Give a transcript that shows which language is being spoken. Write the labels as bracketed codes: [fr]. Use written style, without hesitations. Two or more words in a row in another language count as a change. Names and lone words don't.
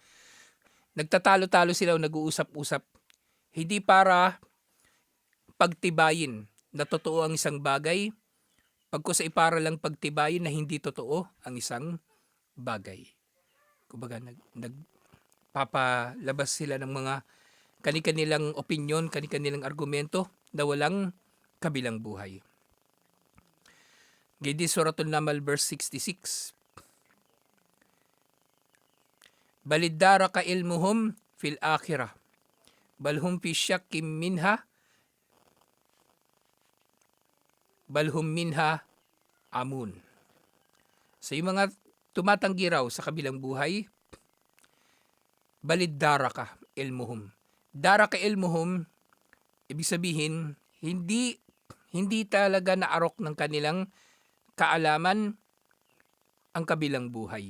[tl] Nagtatalo-talo sila o nag-uusap-usap, hindi para pagtibayin na totoo ang isang bagay, pagkus ay para lang pagtibayin na hindi totoo ang isang bagay. Kumbaga, nagpapalabas sila ng mga kani-kanilang opinyon, kani-kanilang argumento na walang kabilang buhay. Gidi Suratul Namal verse 66. [ar] بل ادارك علمهم في الآخرة. بل هم في شك منها. بل هم منها عمون. [tl] So yung mga tumatanggi raw sa kabilang buhay, [ar] بل ادارك علمهم. ادارك علمهم, [tl] ibig sabihin, hindi hindi talaga naarok ng kanilang kaalaman ang kabilang buhay.